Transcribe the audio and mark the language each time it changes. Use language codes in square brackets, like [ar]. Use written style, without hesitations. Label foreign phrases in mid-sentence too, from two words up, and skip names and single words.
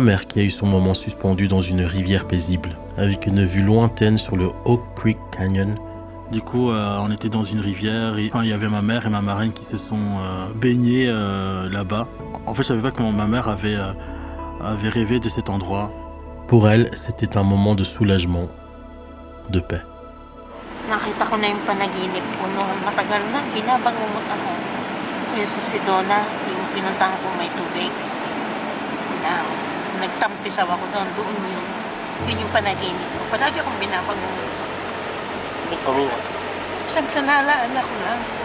[fr] mère qui a eu son moment suspendu dans une rivière paisible, avec une vue lointaine sur le Oak Creek Canyon. Du coup, on était dans une rivière et il y avait ma mère et ma marraine qui se sont baignées là-bas. En fait, je savais pas que ma mère avait rêvé de cet endroit. Pour elle, c'était un moment de soulagement, de paix. [tl] Nakita ko na yung panaginip ko noon. Matagal na, binabangungot ako. Yung sa Sedona, yung pinuntahan ko may tubig. Na, nagtampisaw ako doon yun. Yun yung panaginip ko. Palagi akong binabangungot. Siyempre naalala ko lang.